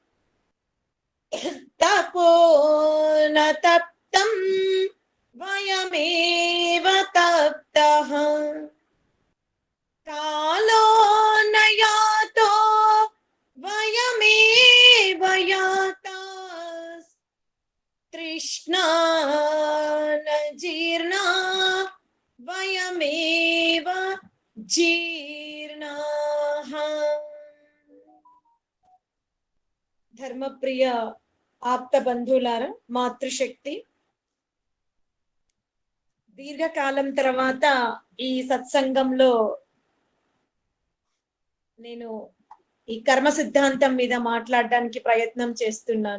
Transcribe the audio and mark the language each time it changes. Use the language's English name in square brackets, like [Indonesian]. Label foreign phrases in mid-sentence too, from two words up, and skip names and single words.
[Sanskrit] तपो न तप्तं वयमेव तप्तः कालो न यातो वयमेव यातास् तृष्णा न जीर्णा वयमेव जीर्णाः। [Telugu] ధర్మప్రియ ఆప్త బంధువులారా, మాతృశక్తి దీర్ఘకాలం తర్వాత ఈ సత్సంగంలో నేను ఈ కర్మ సిద్ధాంతం మీద మాట్లాడడానికి ప్రయత్నం చేస్తున్నాను.